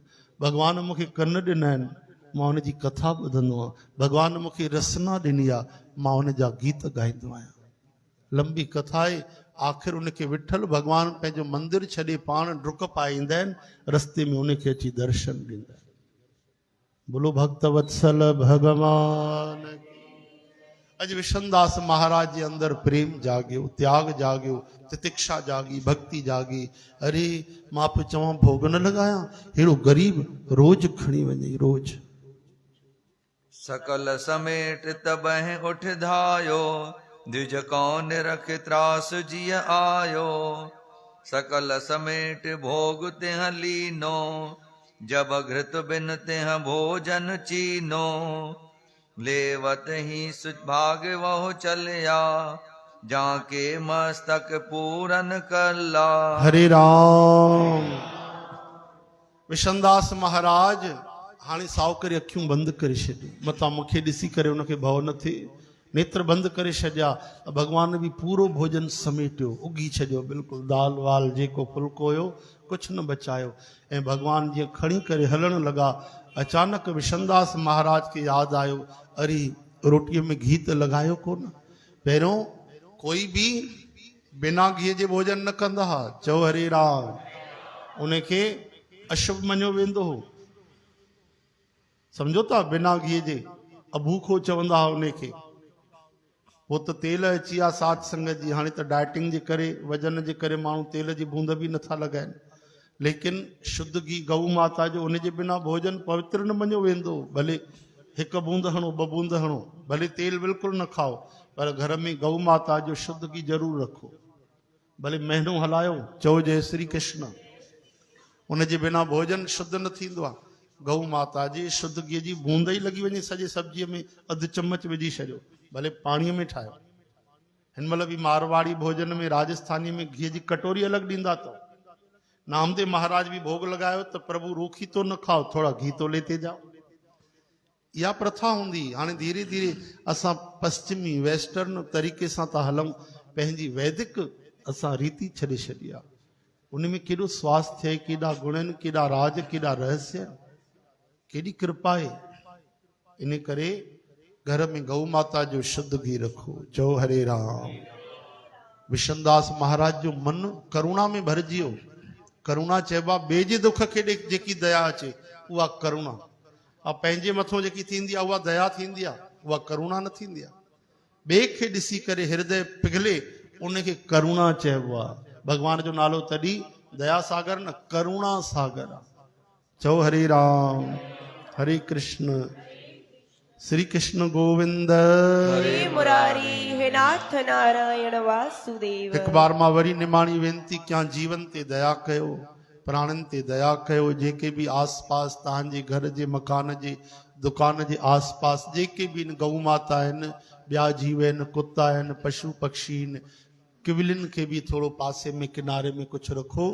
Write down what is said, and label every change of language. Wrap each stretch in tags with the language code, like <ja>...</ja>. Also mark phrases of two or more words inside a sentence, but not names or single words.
<sd>भॻवान मूंखे कन ॾिना आहिनि, मां उनजी कथा ॿुधंदो आहियां। भॻवान मूंखे रसना ॾिनी आहे, मां उन जा गीत ॻाईंदो आहियां। लंबी कथा आहे, आख़िर उनखे विठल भॻवान पंहिंजो मंदिर छॾे पाण डुक पाए ईंदा आहिनि, रस्ते में उनखे अची दर्शन ॾींदा आहिनि।</sd> <hi>बोलो भक्त वत्सल भगवान।</hi> <sd>अॼु विशनदास महाराज जे अंदरि प्रेम जाॻियो, त्याग जाॻियो, तितिक्षा जागी, भक्ति जागी। अरे मां पियो चवां भोग न लॻायां, अहिड़ो ग़रीब रोज खणी वञे, रोज।</sd> <hi>सकल समेट तबह उठ धायो, द्विज कौन रख त्रास जिय आयो। सकल समेट भोग तिह लीनो, जब घृत बिन तिह भोजन चीनो। लेवत ही सुभाग वह चलिया, जाके मस्तक पूरन कला।</hi> <sd>हरे राम। विशनदास महाराज हाणे साओ करे अखियूं बंदि करे छॾियूं, मथां मूंखे ॾिसी करे उनखे भउ न थिए, नेत्र बंदि करे छॾिया। भॻवान बि पूरो भोजन समेटियो, उगी छॾियो, बिल्कुलु दाल वाल जेको फुल्को हुयो कुझु न बचायो। ऐं भॻवान जीअं खणी करे हलण लॻा, अचानक विशनदास महाराज खे यादि आयो, अरे रोटीअ में घी त लॻायो कोन। पहिरियों कोई बि बिना घीअ जे भोजन न कंदा हुआ। चओ हरे राम। उनखे अशुभ मञियो वेंदो हो, सम्झो था, बिना घीअ जे अभूखो चवंदा हुआ उनखे। हो त तेल अची विया साध संगत जी, हाणे त डाइटिंग जे करे, वजन जे करे माण्हू तेल जी बूंद बि नथा लॻाइनि, लेकिन शुद्ध घी गऊ माता जो, उनजे बिना भोजन पवित्र न मञियो वेंदो। भले हिकु बूंद हणो, ॿ बूंद हणो, भले तेल बिल्कुलु न खाओ, पर घर में गऊ माता जो शुद्ध घी ज़रूरु रखो। भले महीनो हलायो, चओ जय श्री कृष्ण, उनजे बिना भोजन शुद्ध न थींदो आहे। गऊ माता जी शुद्ध घीअ जी बूंद ई लॻी वञे सॼे सब्जीअ में, अधु चम्मच विझी छॾियो, भले पाणीअ में ठाहियो। हिन महिल बि मारवाड़ी भोजन में, राजस्थानी में घीअ जी कटोरी अलॻि ॾींदा अथव।</sd> <hi>नामदेव महाराज भी भोग लगायो तो प्रभु रूखी तो न खाओ, थोड़ा घी तो लेते जाओ।</hi> <sd>इहा प्रथा हूंदी। हाणे धीरे धीरे असां पश्चिमी वेस्टर्न तरीक़े सां था हलूं, पंहिंजी वैदिक असां रीति छॾे छॾी आहे। उन में केॾो स्वास्थ्य आहे, केॾा गुण आहिनि, केॾा राज, केॾा रहस्य आहिनि, केॾी कृपा आहे। इन करे घर में गौ माता जो शुद्ध घी रखो। चओ हरे राम। विशनदास महाराज जो मन करुणा में भरिजी वियो। करुणा चइबो आहे ॿिए जे दुख खे जेकी दया अचे उहा करुणा। ऐं पंहिंजे मथां जेकी थींदी आहे उहा दया थींदी आहे, उहा करुणा न थींदी आहे। ॿिए खे ॾिसी करे हृदय पिघले उनखे करुणा चइबो आहे। भगवान जो नालो तॾहिं दया सागर न करुणा सागर आहे। चओ हरे राम। हरे कृष्ण। श्री कृष्ण गोविंद। हे मुरारी हे नाथ नारायण वासुदेव। हिकु बार मां वरी निमाणी वेनती कयां, जीवन ते दया कयो, प्राणनि ते दया कयो। जेके बि आस पास तव्हांजे घर जे मकान जे दुकान जे आस पास जेके बि गौ माता आहिनि, ॿिया जीव आहिनि, कुता आहिनि, पशु पक्षी आहिनि, किविलिन खे बि थोरो पासे में किनारे में कुझु रखो।</sd>